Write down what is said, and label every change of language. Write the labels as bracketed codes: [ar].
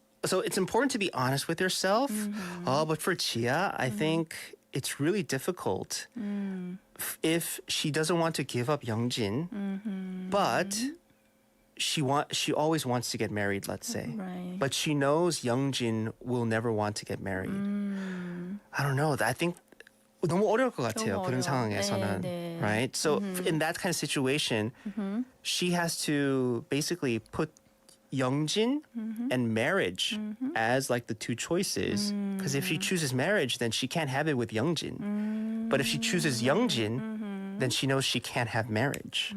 [en] So it's important to be honest with yourself. But for Chia, I think it's really difficult if she doesn't want to give up Youngjin, but she always wants to get married, let's say. Right. But she knows Youngjin will never want to get married. I don't know. I think [ko] 너무 어려울 것 같아요. 너무 그런 상황에서는. 네, 네. [en] Right? So in that kind of situation, she has to basically put Youngjin and marriage as like the two choices. Because if she chooses marriage, then she can't have it with Youngjin. But if she chooses Youngjin, then she knows she can't have marriage.